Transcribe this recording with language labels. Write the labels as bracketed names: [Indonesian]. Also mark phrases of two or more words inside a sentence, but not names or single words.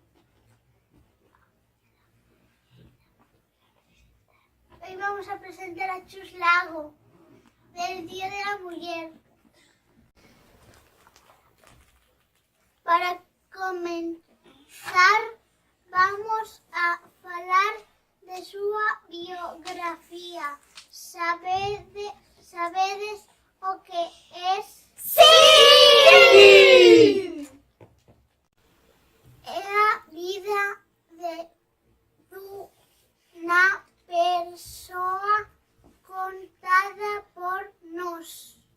[Spanish] Hoy vamos a presentar a Chus Lago del Día de la Mujer. [Galician] Para comenzar, vamos a falar de súa biografía. Sabedes o que es? Sí! É a vida de unha persoa contada por nós.